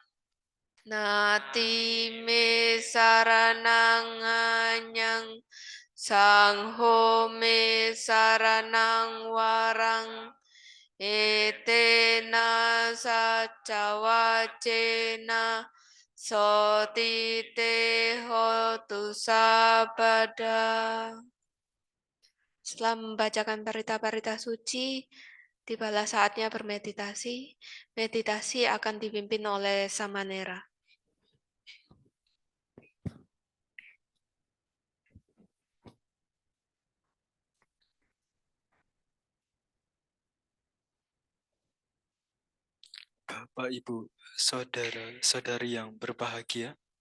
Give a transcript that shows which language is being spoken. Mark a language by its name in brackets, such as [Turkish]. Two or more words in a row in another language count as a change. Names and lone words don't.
[Pali] Nati me saranang anyang Sangho me saranang warang Etena sacawacena Soti te hotu sabada. [Indonesian] Setelah membacakan parita-parita suci, tibalah saatnya bermeditasi. Meditasi akan dipimpin oleh Samanera. Bapak, Ibu, saudara-saudari yang berbahagia,